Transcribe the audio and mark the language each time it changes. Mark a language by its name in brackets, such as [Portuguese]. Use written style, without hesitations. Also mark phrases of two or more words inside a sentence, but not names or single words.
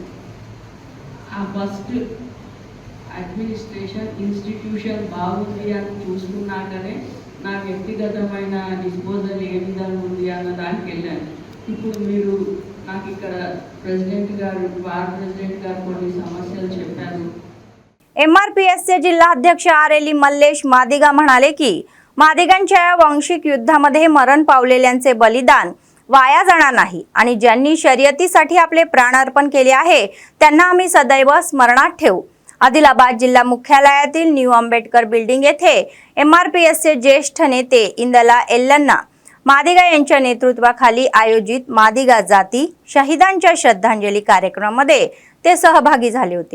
[Telugu] ఆ ఫస్ట్ అడ్మినిస్ట్రేషన్ ఇన్స్టిట్యూషన్ బాగుంది అని చూసుకున్నాకనే నా వ్యక్తిగతమైన డిస్పోజల్ ఏ విధంగా ఉంది అన్న దానికి వెళ్ళాను. ఇప్పుడు మీరు నాకు ఇక్కడ ప్రెసిడెంట్ గారు, బార్ ప్రెసిడెంట్ గారు కొన్ని సమస్యలు చెప్పారు. [Marathi] MRPSचे जिल्हा अध्यक्ष आरेली मल्लेश मादिगा म्हणाले की मादिगांच्या वांशिक युद्धामध्ये मरण पावलेल्यांचे बलिदान वाया जाणार नाही आणि ज्यांनी शर्यतीसाठी आपले प्राण अर्पण केले आहे त्यांना आम्ही सदैव स्मरणात ठेवू. आदिलाबाद जिल्हा मुख्यालयातील न्यू आंबेडकर बिल्डिंग येथे MRPSचे ज्येष्ठ नेते इंदला एल्लन्ना मादिगा यांच्या नेतृत्वाखाली आयोजित मादिगा जाती शहीदांच्या श्रद्धांजली कार्यक्रमामध्ये ते सहभागी झाले होते.